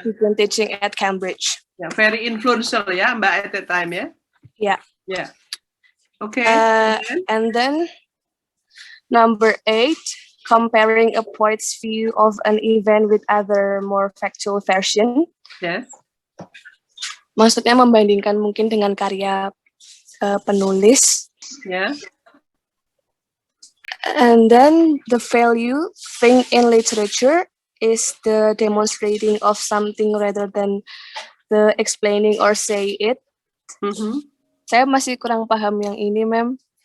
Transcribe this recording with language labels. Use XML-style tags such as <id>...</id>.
<en>who've been teaching at Cambridge. Yeah, very influential ya Mbak at that time ya. Yeah. Yeah. Okay. And then number 8, comparing a poet's view of an event with other more factual version. Yes.</en> <id>Maksudnya membandingkan mungkin dengan karya penulis.</id> <en>Yeah. And then the value thing in literature is the demonstrating of something rather than the explaining or say it.</en> <id>Saya masih kurang paham yang ini, ma'am.</id>